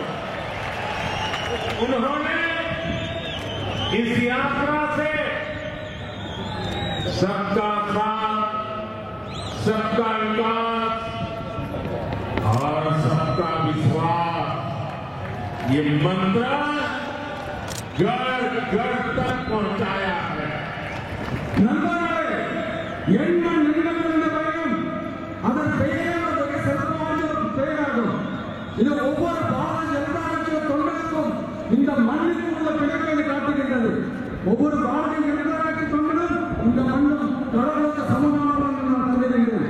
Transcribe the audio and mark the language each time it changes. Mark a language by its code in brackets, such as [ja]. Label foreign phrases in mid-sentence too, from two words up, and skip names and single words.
[hi] उन्होंने इस यात्रा से सबका साथ, सबका विकास और सबका विश्वास ये मंत्र घर घर तक पहुंचाया है। [ta] நண்பர்களே, எண்மண் நிறுவனம் என்ற பயம் அதன் பெயராக சிறப்பான ஒரு பெயராகும். இது ஒவ்வொரு பாரதிய ஜனதா கட்சி தொண்டருக்கும் இந்த மண்ணுக்கு உள்ள பிணைப்பை காட்டுகின்றது. ஒவ்வொரு பாரதிய ஜனதா கட்சி தொண்டரும் இந்த மண்ணும் கடவுளுக்கு சமமானவர் என்று நான் கருதுகின்றேன்.